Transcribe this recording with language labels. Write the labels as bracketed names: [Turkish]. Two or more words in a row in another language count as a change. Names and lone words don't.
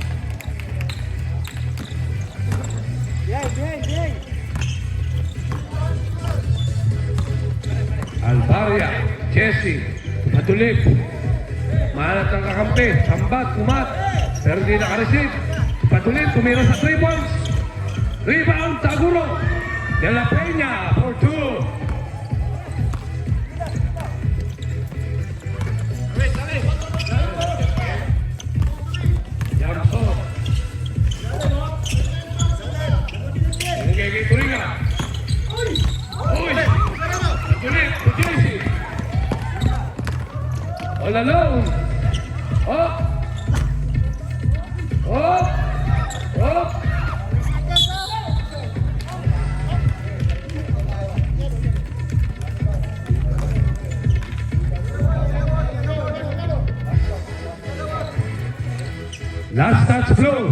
[English] Behind. Alvaria, Jesse, Matulip. [Filipino] Mahanap ng kakampi, sambat, kumat. Pero hindi nakareceive. Matulip, tumira sa 3 points. [English] Rebound, Taguro. De La Peña for 2. Jamso. [Filipino] Nagiging Turinga. Uy! Matulip, Jesse. [English] All alone. Oh! Oh! Oh! Last touch blow.